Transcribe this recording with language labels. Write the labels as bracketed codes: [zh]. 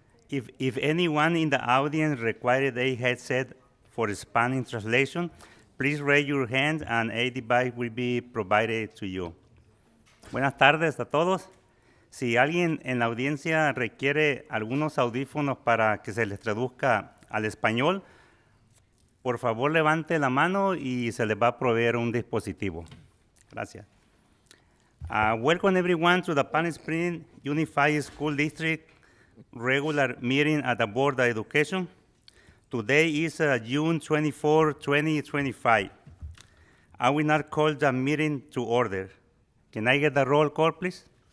[en] If anyone in the audience required a headset for Spanish translation, please raise your hand and a device will be provided to you. [es] Buenas tardes a todos. Si alguien en la audiencia requiere algunos audífonos para que se les traduzca al español, por favor levante la mano y se les va a proveer un dispositivo. Gracias. [en] Welcome everyone to the Palm Springs Unified School District regular meeting at the Board of Education. Today is June 24, 2025. I will now call the meeting to order. Can I get the roll call, please?